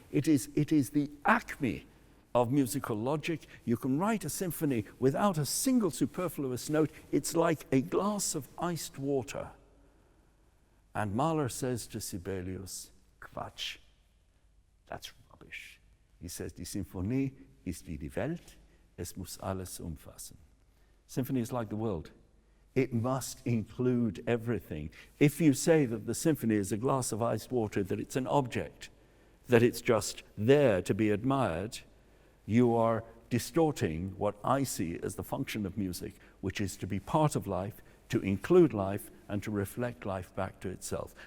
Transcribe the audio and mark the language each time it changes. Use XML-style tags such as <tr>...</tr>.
<en>It is the acme of musical logic. You can write a symphony without a single superfluous note. It's like a glass of iced water. And Mahler says to Sibelius, Quatsch, that's rubbish. He says,</en> <de>die Symphonie ist wie die Welt, es muss alles umfassen.</de> <en>Symphony is like the world. It must include everything. If you say that the symphony is a glass of iced water, that it's an object, that it's just there to be admired, you are distorting what I see as the function of music, which is to be part of life, to include life, and to reflect life back to itself.</en>